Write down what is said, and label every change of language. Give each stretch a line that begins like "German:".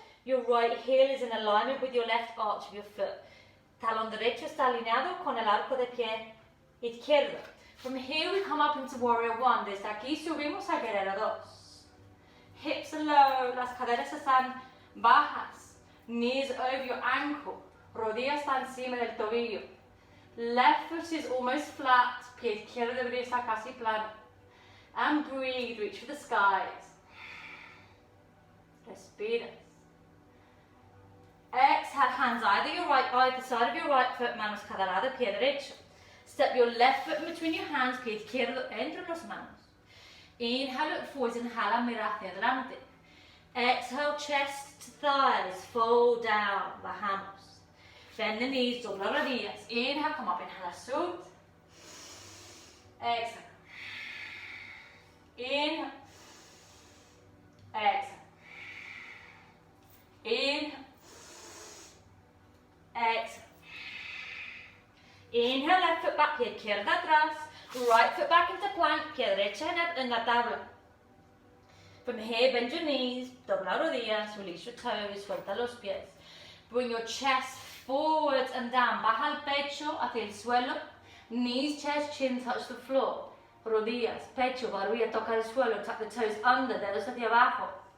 English: Your right heel is in alignment with your left arch of your foot.
Spanish: Talón derecho está alineado con el arco de pie izquierdo.
English: From here, we come up into Warrior One.
Spanish: Desde aquí subimos a Guerrero 2.
English: Hips are low,
Spanish: las caderas están bajas.
English: Knees over your ankle.
Spanish: Rodilla está encima del tobillo.
English: Left foot is almost flat.
Spanish: Pie izquierdo debería estar casi plano.
English: And breathe, reach for the skies.
Spanish: Respiras.
English: Exhale, hands either side of your right foot,
Spanish: manos cada lado, pie derecho.
English: Step your left foot in between your hands,
Spanish: pie izquierdo entre los manos.
English: Inhale, look forwards, inhala, mira hacia adelante. Exhale, chest to thighs, fold down,
Spanish: bajamos.
English: Bend the knees,
Spanish: dobla rodillas.
English: Inhale, come up,
Spanish: inhala, sud.
English: Exhale. Inhale. Exhale. Inhale. Exhale. Inhale, left foot back,
Spanish: pie izquierda atrás.
English: Right foot back into plank,
Spanish: pie derecha en la tabla.
English: From here, bend your knees,
Spanish: dobla rodillas,
English: release your toes,
Spanish: suelta los pies.
English: Bring your chest forwards and down.
Spanish: Baja el pecho hacia el suelo.
English: Knees, chest, chin touch the floor.
Spanish: Rodillas, pecho, barbilla toca el suelo.
English: Tuck the toes under,
Spanish: dedos hacia abajo.